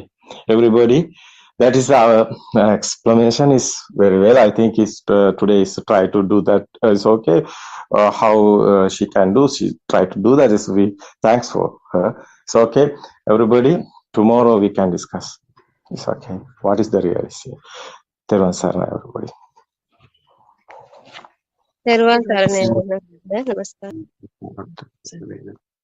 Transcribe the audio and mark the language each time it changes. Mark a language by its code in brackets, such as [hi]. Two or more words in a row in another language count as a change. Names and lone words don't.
[en] Everybody, that is our explanation is very well. I think it's today is try to do that. It's okay. How she can do, she try to do that. Is we thanks for her. It's okay. Everybody, tomorrow we can discuss. It's okay. What is the reality? [si] තෙරුවන් සරණ, [en] everybody. [si] තෙරුවන් සරණයි නමස්කාර